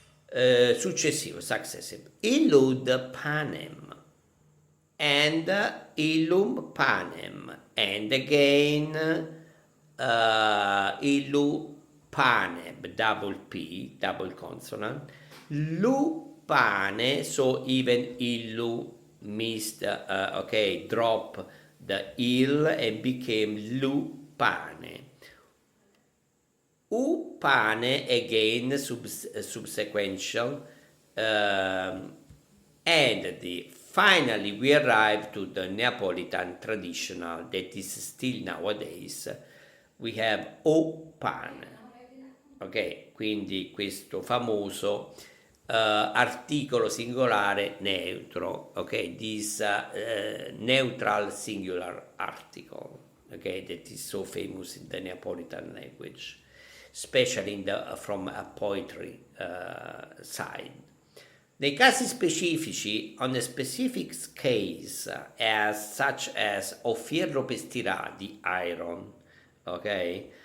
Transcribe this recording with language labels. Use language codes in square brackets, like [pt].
[it] Successivo, successive. [en] Illud panem, and illum panem, and again illu panem, double P, double consonant, lu pane, so even illu missed, drop the il and became lu pane. U pane, again subsequential, and finally we arrive to the Neapolitan traditional that is still nowadays. We have o pane, ok? [it] Quindi questo famoso articolo singolare neutro, ok? [en] This neutral singular article, okay? That is so famous in the Neapolitan language, especially from a poetry side. [it] Nei casi specifici, [en] on a specific case, such as [nap] o fierro per stirare, [en] the iron, ok?